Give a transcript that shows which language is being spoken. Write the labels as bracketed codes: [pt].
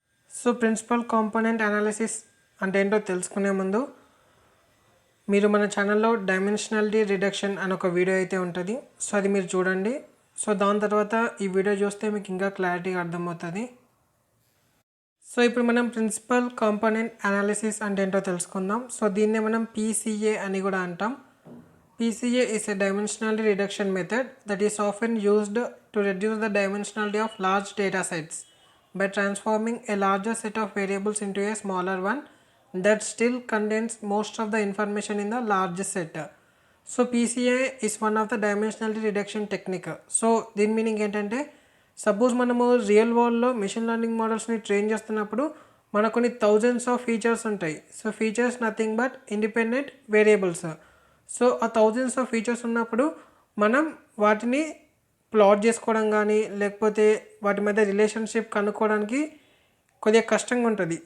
[te] So principal component analysis అంటే ఏంటో తెలుసుకునే ముందు మీరు మన ఛానల్లో డైమెన్షనాలిటీ రిడక్షన్ అని ఒక వీడియో అయితే ఉంటుంది. సో అది మీరు చూడండి. సో దాని తర్వాత ఈ వీడియో చూస్తే మీకు ఇంకా క్లారిటీగా అర్థమవుతుంది. సో ఇప్పుడు మనం ప్రిన్సిపల్ కాంపోనెంట్ అనాలిసిస్ అంటే ఏంటో తెలుసుకుందాం. సో దీన్నే మనం PCA అని కూడా అంటాం. [en] PCA is a dimensionality reduction method that is often used to reduce the dimensionality of large data sets by transforming a larger set of variables into a smaller one that still contains most of the information in the large set. So PCA is one of the dimensionality reduction technique. [te] So దీని meaning ఏంటంటే, suppose మనము real వరల్డ్లో machine learning మోడల్స్ని train చేస్తున్నప్పుడు మనకు కొన్ని thousands of features ఉంటాయి. So features nothing but independent variables. So ఆ thousands of features ఉన్నప్పుడు మనం వాటిని ప్లాట్ చేసుకోవడం కానీ లేకపోతే వాటి మధ్య రిలేషన్షిప్ కనుక్కోవడానికి కొద్దిగా కష్టంగా ఉంటుంది.